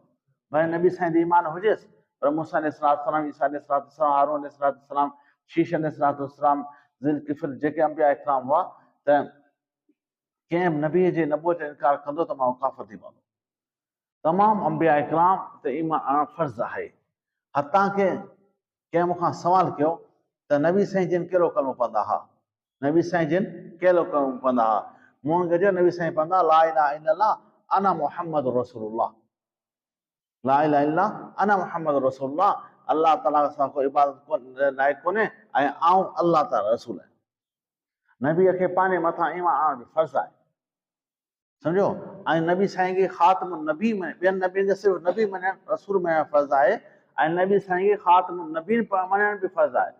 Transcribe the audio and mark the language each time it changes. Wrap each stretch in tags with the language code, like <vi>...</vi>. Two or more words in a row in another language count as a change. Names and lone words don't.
<sd>भले नबी साईं जो ईमान हुजेसि पर मूसा अलैहिस्सलाम, ईसा अलैहिस्सलाम, हारून अलैहिस्सलाम, शीश अलैहिस्सलाम, ज़ुल्किफ़ल जेके अंबिया इकराम हुआ, त कंहिं नबीअ जे नबूअत जो इनकार कंदो त माण्हू काफ़िर थी पवंदो। तमामु अंबिया इकराम ते ईमान आणणु फ़र्ज़ु आहे। हतां के कंहिं मूंखां सुवालु कयो त नबी साईं जिन कहिड़ो कलमो पढ़ंदा हुआ, नबी साईं जिन कहिड़ो कलमो पढ़ंदा हुआ, मूं हुनखे चयो नबी साईं पढ़ंदा</sd> <ar>لا إله إلا الله أنا محمد رسول الله, لا إله إلا الله أنا محمد رسول الله,</ar> <sd>अल्लाह ताला सां कोई इबादत लाइक़ु कोन्हे ऐं आऊं अल्लाह ताला रसूल आहियां। नबीअ खे पंहिंजे मथां ईमान आणण जो फ़र्ज़ु आहे, सम्झो। ऐं नबी साईं खे ख़ातम नबी में, ॿियनि नबियनि खे सिर्फ़ु नबी मञणु, रसूल मञणु फ़र्ज़ु आहे, ऐं नबी साईं खे ख़ातम नबी मञणु बि फ़र्ज़ु आहे।</sd>